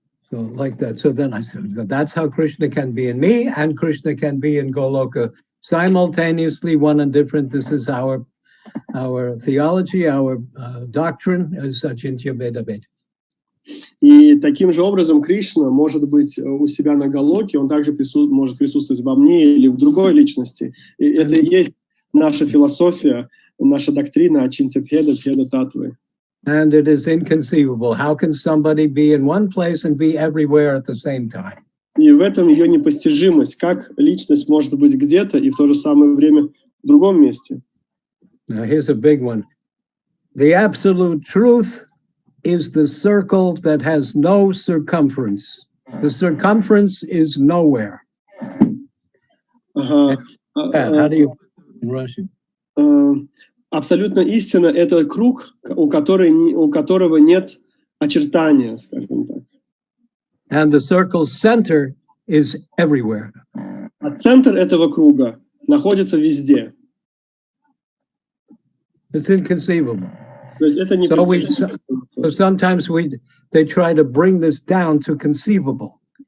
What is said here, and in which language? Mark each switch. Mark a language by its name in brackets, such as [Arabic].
[English] So like that. So then I said, that's how Krishna can be in me, and Krishna can be in Goloka simultaneously, one and different. This is our theology, our doctrine as Achintya Beda Bed. [Russian] И таким же образом Кришна может быть у себя на Галоке, он также может присутствовать во мне или в другой личности. И это и есть наша философия, наша доктрина Ачинтя Беда, Беда Татвы. [English] And it is inconceivable. How can somebody be in one place and be everywhere at the same time? [Russian] И в этом ее непостижимость, как личность может быть где-то и в то же самое время в другом месте. [English] Now here's a big one. The absolute truth is the circle that has no circumference. The circumference is nowhere. How do you put it in Russian? [Russian] Абсолютно истина — это круг, у которого нет очертания, скажем так. [English] And the circle's center is everywhere. [Russian] А центр этого круга находится везде. [English] It's inconceivable. [Russian] То есть это непостижимо. [English] So sometimes they try to bring this down to conceivable.